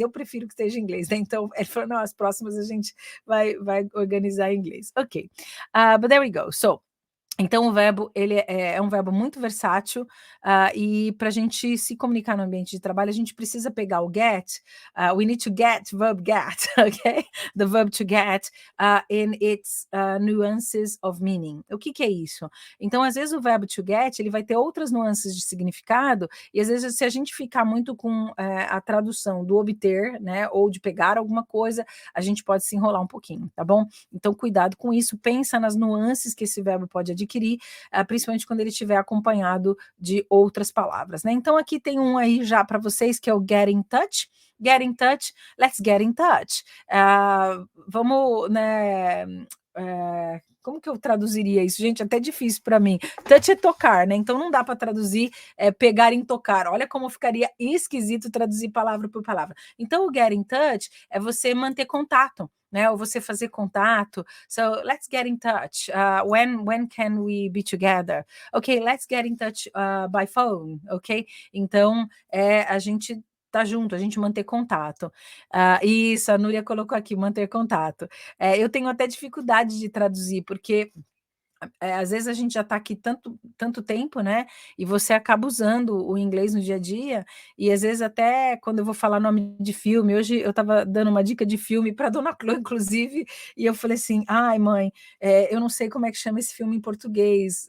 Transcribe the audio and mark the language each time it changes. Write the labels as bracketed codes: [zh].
[pt] Eu prefiro que esteja em inglês, né? Então ele falou, não, as próximas a gente vai organizar em inglês. Ok. [en] But there we go. [pt] So então o verbo, ele é um verbo muito versátil, e para a gente se comunicar no ambiente de trabalho, a gente precisa pegar o get, [en] we need to get, verb get, okay? The verb to get in its nuances of meaning. [pt] O que é isso? Então, às vezes o verbo to get, ele vai ter outras nuances de significado, e às vezes se a gente ficar muito com a tradução do obter, né, ou de pegar alguma coisa, a gente pode se enrolar um pouquinho, tá bom? Então, cuidado com isso, pensa nas nuances que esse verbo pode adquirir, principalmente quando ele estiver acompanhado de outras palavras, né? Então aqui tem um aí já para vocês, que é o get in touch. [en] Get in touch, let's get in touch. [pt] Vamos, né? Como que eu traduziria isso? Gente, é até difícil para mim. Touch é tocar, né? Então não dá para traduzir pegar em tocar. Olha como ficaria esquisito traduzir palavra por palavra. Então o get in touch é você manter contato, né? Ou você fazer contato. [en] So let's get in touch. When can we be together? Okay, let's get in touch by phone, ok? [pt] Então a gente tá junto, a gente manter contato. Isso, a Núria colocou aqui, manter contato. Eu tenho até dificuldade de traduzir, porque às vezes a gente já está aqui tanto tempo, né? E você acaba usando o inglês no dia a dia, e às vezes até quando eu vou falar nome de filme, hoje eu estava dando uma dica de filme para a dona Clô, inclusive, e eu falei assim, ai mãe, eu não sei como é que chama esse filme em português.